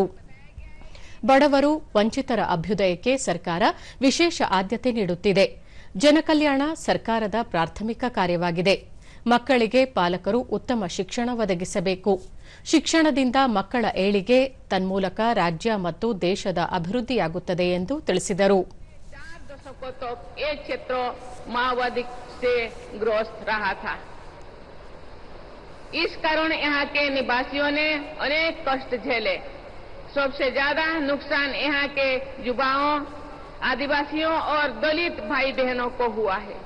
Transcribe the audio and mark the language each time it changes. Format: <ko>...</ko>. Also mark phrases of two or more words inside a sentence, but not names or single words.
<kn>ಬಡವರು, ವಂಚಿತರ ಅಭ್ಯುದಯಕ್ಕೆ ಸರ್ಕಾರ ವಿಶೇಷ ಆದ್ಯತೆ ನೀಡುತ್ತಿದೆ. ಜನಕಲ್ಯಾಣ ಸರ್ಕಾರದ ಪ್ರಾಥಮಿಕ ಕಾರ್ಯವಾಗಿದೆ. ಮಕ್ಕಳಿಗೆ ಪಾಲಕರು ಉತ್ತಮ ಶಿಕ್ಷಣ ಒದಗಿಸಬೇಕು. ಶಿಕ್ಷಣದಿಂದ ಮಕ್ಕಳ ಏಳಿಗೆ, ತನ್ಮೂಲಕ ರಾಜ್ಯ ಮತ್ತು ದೇಶದ ಅಭಿವೃದ್ಧಿಯಾಗುತ್ತದೆ ಎಂದು ತಿಳಿಸಿದರು.</kn> <hi>से ग्रस्त रहा था। इस कारण यहाँ के निवासियों ने अनेक कष्ट झेले। सबसे ज्यादा नुकसान यहाँ के युवाओं, आदिवासियों और दलित भाई बहनों को हुआ है।</hi>